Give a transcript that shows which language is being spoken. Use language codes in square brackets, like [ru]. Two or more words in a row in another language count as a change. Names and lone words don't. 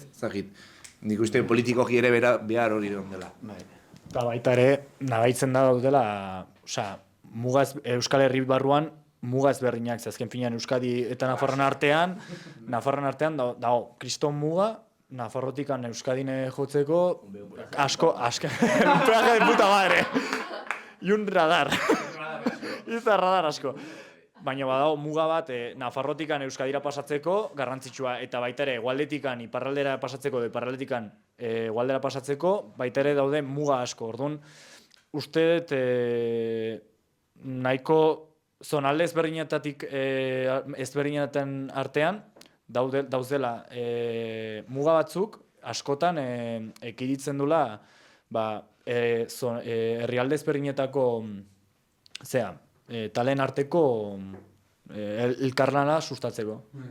[eu] Zagit, nik uste politikoki ere behar hori dela. Eta baita ere, nabaitzen da daudela, osea, Euskal Herri barruan, muga ezberdinak, azken finean Euskadi eta Nafarroan artean dago kriston muga, Nafarrotikan Euskadine jotzeko, asko, [es] peaje de puta madre, y un radar, [eu] izan radar asko. Baina badago muga bat Nafarrotikan Euskadira pasatzeko garrantzitsua, eta baita ere Hegoaldetikan iparraldera pasatzeko, iparraldetik Hegoaldera pasatzeko, baita ere daude muga asko. Orduan, uste dut nahiko zonalde ezberdinetatik artean daudela muga batzuk askotan ekiditen dula herrialde ezberdinetako talen arteko elkarlana sustatzeko.